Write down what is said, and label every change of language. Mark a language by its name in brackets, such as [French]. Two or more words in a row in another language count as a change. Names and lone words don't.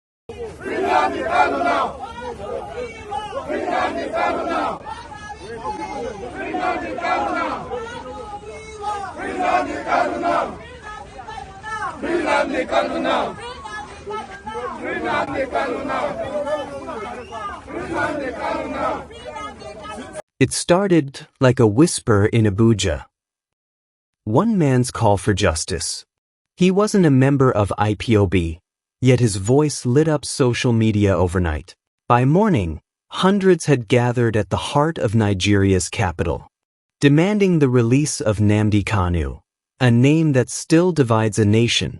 [English] Free Nnamdi Kanu now! Free Nnamdi Kanu now! Free Nnamdi Kanu now! Free Nnamdi Kanu now! Free Nnamdi Kanu now! Free Nnamdi Kanu now! Free Nnamdi Kanu now! It started like a whisper in Abuja. One man's call for justice. He wasn't a member of IPOB, yet his voice lit up social media overnight. By morning, hundreds had gathered at the heart of Nigeria's capital, demanding the release of Nnamdi Kanu, a name that still divides a nation.